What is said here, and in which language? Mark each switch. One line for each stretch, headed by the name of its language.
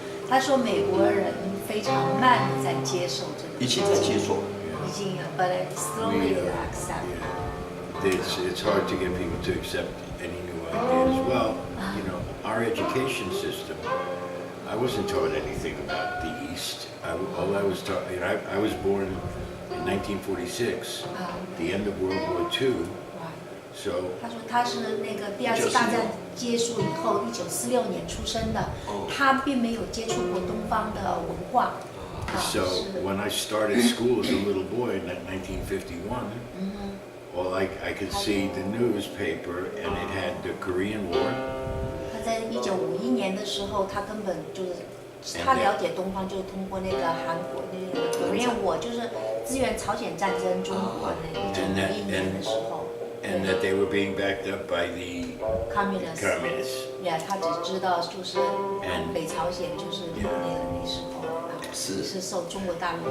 Chinese: 他说美国人非常慢地在接受这个，一起在接受。已经，
English: but slowly they accept. It's hard to get people to accept any new ideas. Well, our education system, I wasn't taught anything about the East. All I was taught, I was born in 1946, the end of World War II. So
Chinese: 他说他是那个第二次大战结束以后，1946年出生的，他并没有接触过东方的文化。
English: So when I started school as a little boy in 1951, well, I could see the newspaper and it had the Korean War.
Chinese: 他在1951年的时候，他根本就是他了解东方，就是通过那个韩国那个Korean War，就是支援朝鲜战争中国的1951年的时候。
English: And that they were being backed up by the communists.
Chinese: Yeah, 他只知道就是北朝鲜就是那时候是受中国大陆。